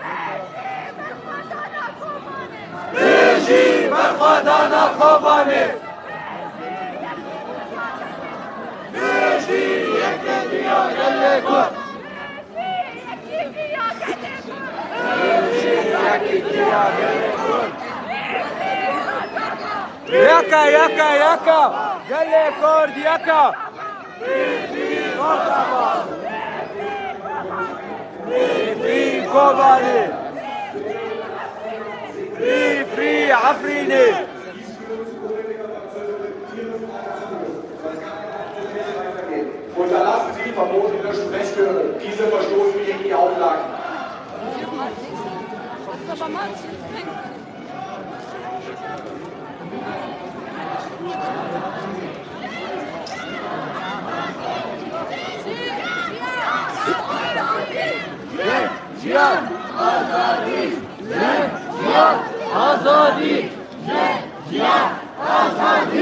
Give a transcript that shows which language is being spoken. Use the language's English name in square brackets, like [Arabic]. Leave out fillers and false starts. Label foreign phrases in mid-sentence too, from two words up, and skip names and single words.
[Kurdish] Beşi, Berxadana Kobane. Beji, Gelle Kurd. Yaka, yaka, yaka. Gelle Kurd, yaka. [English] Free Kobane. Free Afrine. [German] Unterlassen Sie verbotene Sprechchöre. Diese verstoßen gegen die Auflagen. Aber manches bringt [Kurdish] Cihan, azadi. Cihan, azadi. Cihan, azadi.